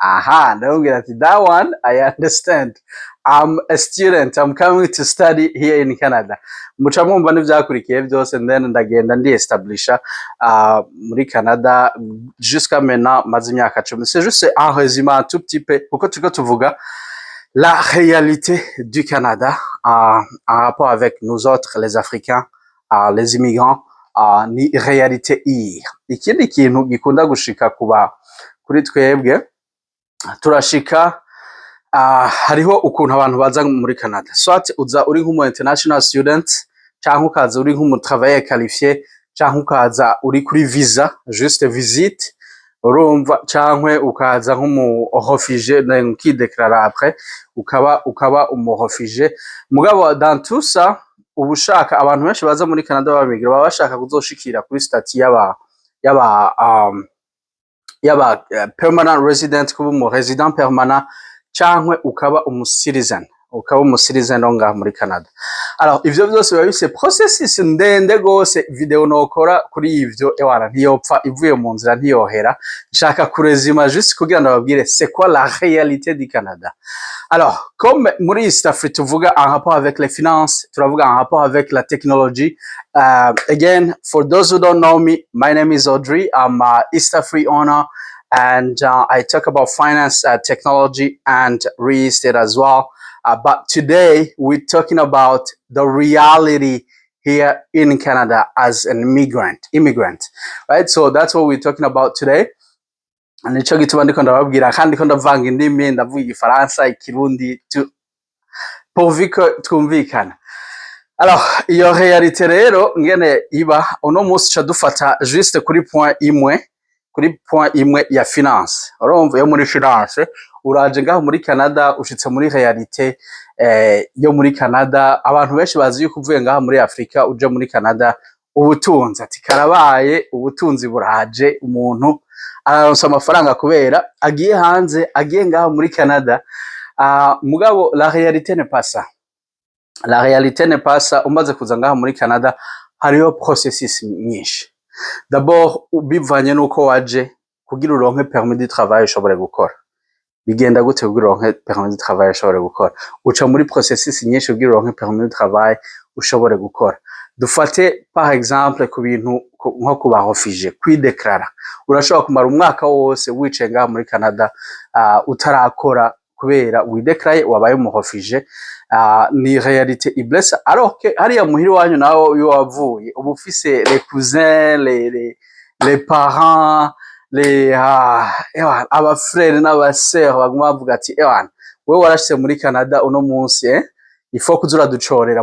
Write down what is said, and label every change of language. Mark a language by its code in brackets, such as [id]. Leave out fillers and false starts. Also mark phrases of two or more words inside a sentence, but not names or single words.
[rn] Aha, ndamubwira ati [en] that one I understand. I'm a student, I'm coming to study here in Canada. [rn] Muca mwumva n'ivyakurikiye byose, then ndagenda ndi establisha muri Canada [fr] jusqu'à maintenant [rn] maze imyaka 10. [fr] C'est juste un résumé un tout petit peu [rn] kuko turiko tuvuga [fr] la réalité du Canada en rapport avec nous autres les Africains, les immigrants, [rn] ni réalité iyi. Ikindi kintu gikunda gushika kuri twebwe turashika hariho ukuntu abantu baza muri Canada, soit uza uri nk'umu [en] international student [rn] canke ukaza uri nk'umu [fr] travailleur qualifié [rn] canke ukaza uri kuri visa [fr] juste visite, [rn] urumva, canke ukaza nk'umu réfugié ukideclara après ukaba umu réfugié. Mugabo [fr] dans tout ça [rn] ubushaka abantu benshi baza muri Canada b'abamigra baba bashaka kuzoshikira kuri statut yaba [en] permanent resident, [rn] kuba umu [fr] resident permanent [rn] canke ukaba umu citizen ngaha muri Canada. Alors ivyo byose biba bise processus ndende gose, video nokora kuri ivyo ewana ntiyopfa ivuye mu nzira ntiyohera. Nshaka kurezima juste kugira ndababwire [fr] c'est quoi la réalité du Canada. Alors comme [rn] muri East Africa tuvuga [fr] en rapport avec les finances, turavuga en rapport avec la technologie. [en] Again, for those who don't know me, my name is Audrey. I'm a East Africa owner, and I talk about finance, technology, and real estate as well. But today we're talking about the reality here in Canada as an immigrant, right? So that's what we're talking about today. [rn] And nico gituma ndiko ndababwira kandi ko ndavanga indimi, ndavuga Igifaransa, Ikirundi [fr] pourvu que [rn] twumvikana. Alors iyo réalité rero ngene iba uno munsi ca dufata juste kuri point imwe ya finance. Urumva yo muri finance uraje ngaho muri Canada ushitse muri réalité yo muri Canada. Abantu benshi bazi yuko uvuye ngaho muri Afrika uje muri Canada ubutunzi ati karabaye, ubutunzi buraje, umuntu araronsa amafaranga kubera agiye hanze, agiye ngaho muri Canada. [fr] Mugabo la réalité n'est pas ça. La réalité n'est pas ça. [rn] Umaze kuza ngaho muri Canada hariho processus nyinshi. D'abord bivanye nuko waje kugira uronke [fr] permis de travail [rn] ushobore gukora. Bigenda gute kugira uronke [fr] permis de travail [rn] ushobore gukora? Uca muri processus nyinshi kugira uronke [fr] permis de travail [rn] ushobore gukora. Dufate [fr] par exemple [rn] ku bintu nko kuba réfugié, kwideclara. Urashobora kumara umwaka wose wicaye ngaho muri Canada utarakora kubera wideclaye wabaye umu réfugié. Ni réalité iblesse, [fr] alors que [rn] hariya muhiri wanyu nawo yo wavuye ubu ufise [fr] les cousins, les parents, [rn] aba frères n'aba sœurs baguma bavuga ati wewe warashitse muri Canada uno munsi [fr] il faut [rn] kuzura ducorera.